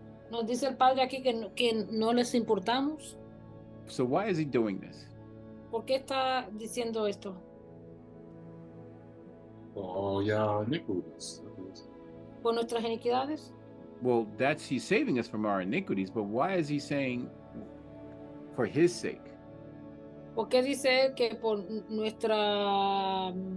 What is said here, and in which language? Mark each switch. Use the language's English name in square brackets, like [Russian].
[Spanish] nos dice el Padre aquí que no les importamos. [English] So why is he doing this? [Spanish] ¿Por qué está diciendo esto? [English] Oh, yeah, iniquities. [Spanish] ¿Por nuestras iniquidades? [English] Well, he's saving us from our iniquities, but why is he saying for his sake? [Spanish] ¿Por qué dice él que por nuestra...